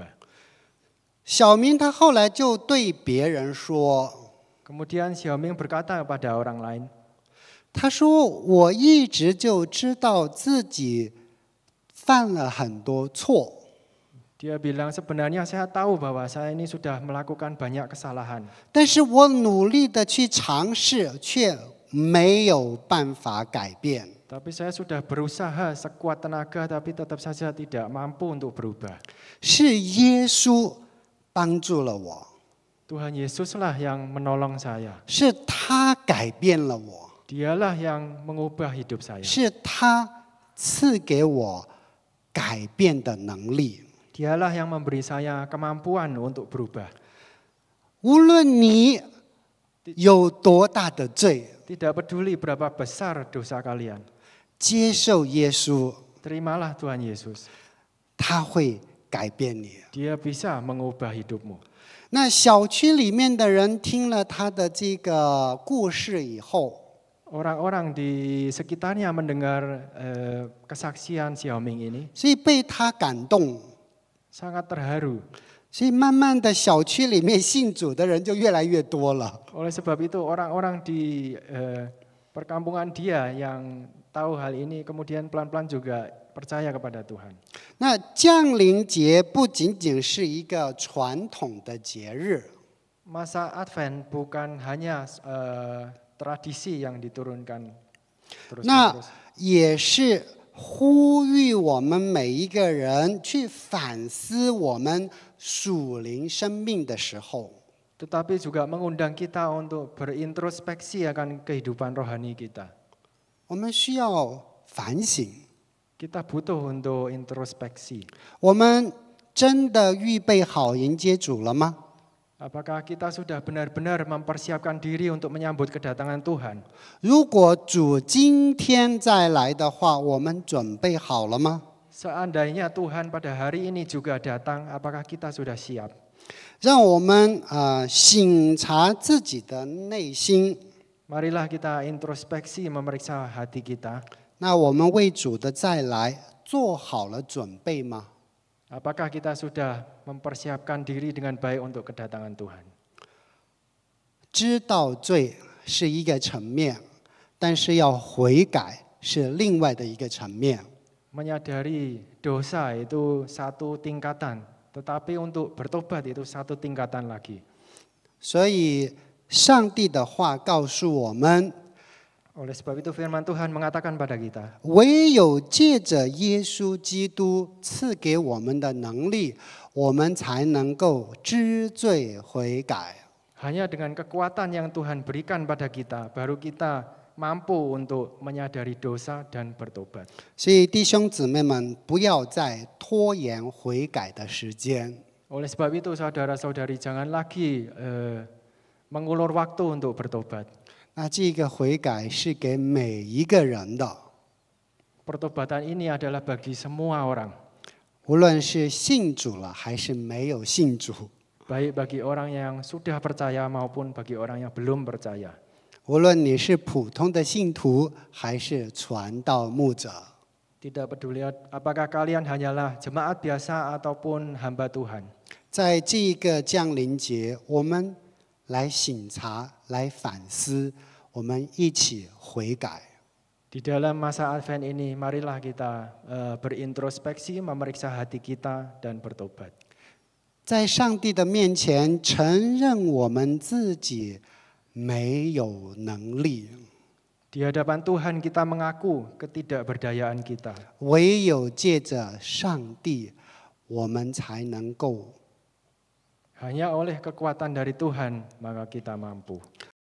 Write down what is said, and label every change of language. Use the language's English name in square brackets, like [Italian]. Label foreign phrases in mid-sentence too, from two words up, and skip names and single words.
[Chinese] 小明他后来就对别人说 [Indonesian] Kemudian Xiaoming berkata kepada orang lain,：“ [Chinese] 他说我一直就知道自己犯了很多错， [Indonesian] Dia bilang, sebenarnya saya tahu bahwa saya ini sudah melakukan banyak kesalahan. [Chinese] 但是我努力的去尝试，却没有办法改变。 [Indonesian] Tapi saya sudah berusaha sekuat tenaga, tapi tetap saja tidak mampu untuk berubah. [Chinese] 是耶稣帮助了我， [Indonesian] Tuhan Yesuslah yang menolong saya. [Chinese] 是他改变了我， [Indonesian] Dialah yang mengubah hidup saya. [Chinese] 是他赐给我改变的能力。 [Indonesian] Dialah yang memberi saya kemampuan untuk berubah. [Chinese] 无论你有多大的罪， [Indonesian] Tidak peduli berapa besar dosa kalian. [Chinese] 接受耶稣， [Indonesian] Terimalah Tuhan Yesus. [Chinese] 他会改变你。 [Indonesian] Dia bisa mengubah hidupmu. [Chinese] 那小区里面的人听了他的这个故事以后， [Indonesian] Orang-orang di sekitarnya mendengar kesaksian Xiaoming ini [Chinese] 所以被他感动， [Indonesian] sangat terharu. [Chinese] 所以慢慢的小区里面信主的人就越来越多了。 [Indonesian] Oleh sebab itu orang-orang di perkampungan dia yang tahu hal ini kemudian pelan-pelan juga percaya kepada Tuhan. [Chinese] 那降临节不仅仅是一个传统的节日， [Indonesian] Masa Advent bukan hanya tradisi yang diturunkan 那 terus-menerus. [Chinese] 也是呼吁我们每一个人去反思我们属灵生命的时候， [Indonesian] tetapi juga mengundang kita untuk berintrospeksi akan kehidupan rohani kita. [Chinese] 我们需要反省， [Indonesian] Kita butuh untuk introspeksi. [Chinese] 我们真的预备好迎接主了吗？ [Indonesian] Apakah kita sudah benar-benar mempersiapkan diri untuk menyambut kedatangan Tuhan? [Chinese] 如果主今天再来的话，我们准备好了吗？ [Indonesian] Seandainya Tuhan pada hari ini juga datang, apakah kita sudah siap? [Chinese] 让我们省察自己的内心。 [Indonesian] Marilah kita introspeksi, memeriksa hati kita. [Chinese] 那我们为主的再来做好了准备吗？ [Indonesian] Apakah kita sudah mempersiapkan diri dengan baik untuk kedatangan Tuhan? [Chinese] 知道罪是一个层面，但是要悔改是另外的一个层面。 [Indonesian] Menyadari dosa itu satu tingkatan, tetapi untuk bertobat itu satu tingkatan lagi. [Chinese] 所以上帝的话告诉我们， [Indonesian] Oleh sebab itu firman Tuhan mengatakan pada kita, [Chinese] 唯有借着耶稣基督赐给我们的能力，我们才能够知罪悔改。 [Indonesian] hanya dengan kekuatan yang Tuhan berikan pada kita, baru kita mampu untuk menyadari dosa dan bertobat. [Chinese] 所以弟兄姊妹们，不要再拖延悔改的时间。 [Indonesian] Oleh sebab itu saudara-saudari jangan lagi mengulur waktu untuk bertobat. [Chinese] 那这个悔改是给每一个人的， [Indonesian] Pertobatan ini adalah bagi semua orang, [Chinese] 无论是信主了还是没有信主， [Indonesian] baik bagi orang yang sudah percaya maupun bagi orang yang belum percaya. [Chinese] 无论你是普通的信徒还是传道牧者， [Indonesian] Tidak peduli apakah kalian hanyalah jemaat biasa ataupun hamba Tuhan. [Chinese] 在这个降临节，我们来省察、来反思，我们一起悔改。 [Indonesian] Di dalam masa Advent ini, marilah kita berintrospeksi, memeriksa hati kita dan bertobat. [Chinese] 在上帝的面前承认我们自己没有能力， [Indonesian] Di hadapan Tuhan kita mengaku ketidakberdayaan kita. [Chinese] 唯有借着上帝，我们才能够。 [Indonesian] Hanya oleh kekuatan dari Tuhan maka kita mampu.